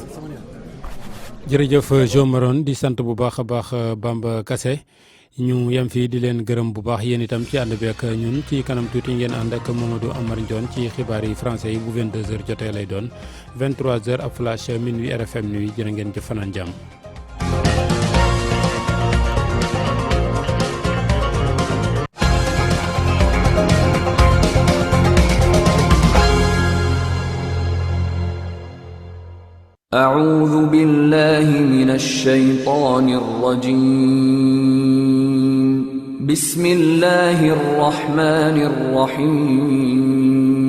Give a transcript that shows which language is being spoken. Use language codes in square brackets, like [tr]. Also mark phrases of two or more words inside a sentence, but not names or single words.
[wo] jërëjëf Jo Maron di sant bu baax a baax Bamba Kassé ñu yem fii di leen gërëm bu baax yéen itam ci ànd bi ak ñun ci kanam tuuti ngeen ànd ak Mamadou Amar Ndione ci xibaar yi français yi bu 22h jotee lay doon 23h ab flash minuit RFM nuit jërë ngeen jëf fanaan jàmm. [ar] أعوذ بالله من الشيطان الرجيم بسم الله الرحمن الرحيم